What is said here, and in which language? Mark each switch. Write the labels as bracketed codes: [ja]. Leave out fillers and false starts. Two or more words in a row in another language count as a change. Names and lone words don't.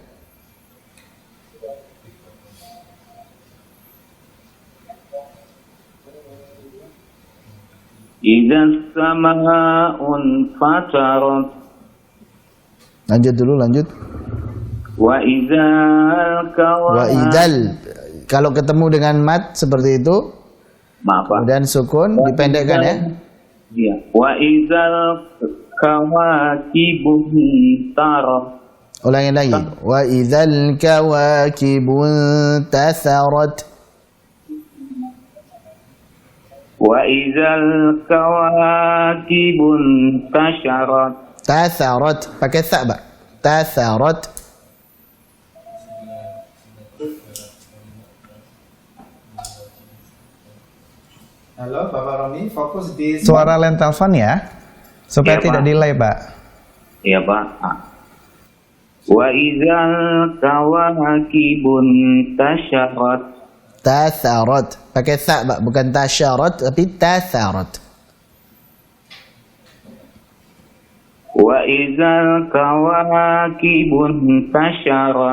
[ar] إذا السماء انفطرت. [id] Lanjut dulu, lanjut. [ar] وإذا Wa kawakib. idal. [id] Kalau ketemu dengan mat seperti itu, Maaf Pak. kemudian sukun dipendekkan ya. Iya. [ar] وإذا الكواكب انتثرت. [id] Ulangin lagi. [ar] وإذا الكواكب انتثرت. وإذا الكواكب انتثرت. Tatharat. [id] Pakai tha, Mbak. Tatharat. Halo Bapak Romi, fokus di suara line telepon ya, supaya Iya, tidak Pak. delay Pak. Iya Pak. [ar] وإذا الكواكب انتثرت. [id] Tatharat. Pakai tha, Mbak. Bukan tasyarat, tapi tatharat. [ar] وإذا الكواكب انتثرت.